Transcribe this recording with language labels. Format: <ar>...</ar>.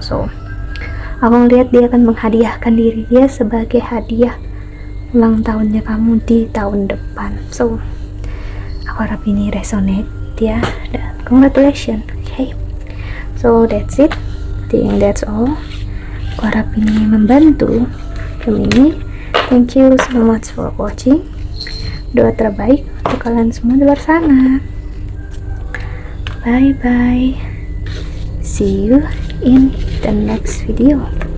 <id>So aku melihat dia akan menghadiahkan diri dia sebagai hadiah ulang tahunnya kamu di tahun depan. So aku aku harap ini resonate ya, dan congratulations.</id> <en>Okay, so that's it, I think that's all.</en> <id>Aku harap ini membantu Gemini.</id> <en>Thank you so much for watching.</en> <id>Doa terbaik untuk kalian semua di luar sana.</id> <en>Bye bye, see you in the next video.</en>